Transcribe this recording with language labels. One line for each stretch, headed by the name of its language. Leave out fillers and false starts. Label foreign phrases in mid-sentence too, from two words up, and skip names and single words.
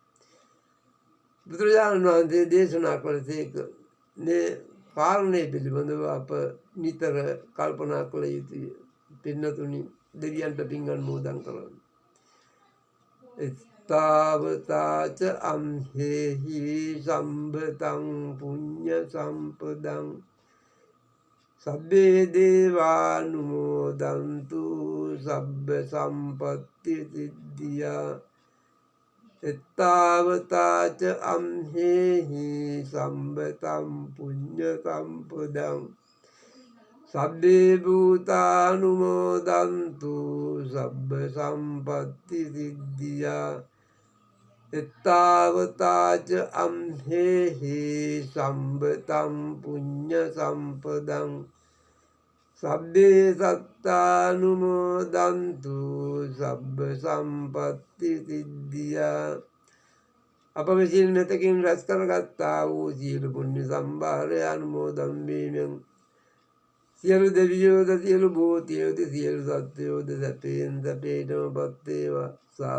Sinhala: බුදුරජාණන් වහන්සේ දේශනා කළසේක මේ කාරණය පිළිබඳව අප නිතර කල්පනා කළ යුතුය. පින්නතුනි දෙවියන්ට පින් අනුමෝදන් කරන්න.
Pali: එත්තාවතාච අම්හෙහි සම්බතං පුඤ්ඤ සම්පදං සබ්බේ දේවානුමෝදන්තු සබ්බ සම්පත්ති සිද්ධියා. එත්තාවතාච අම්හෙහි සම්බතං පුඤ්ඤ සම්පදං සබ්බේ භූතානුමෝදන්තු සබ්බ සම්පත්ති සිද්ධියා. එත්තාවතාච අම්හෙහි සම්බතං පුඤ්ඤ සම්පදං සබ්බේ සත්තානුමෝදන්තු සබ්බ සම්පත්ති සිද්ධියා.
Sinhala: අප විසින් මෙතකින් රැස් කරගත්තා වූ සියලු පුණ්‍ය සම්භාරය අනුමෝදන් වීමෙන් සියලු දෙවියෝද සියලු භූතයෝද සියලු සත්වයෝද සැපයෙන් සැපේටම පත් වේවා.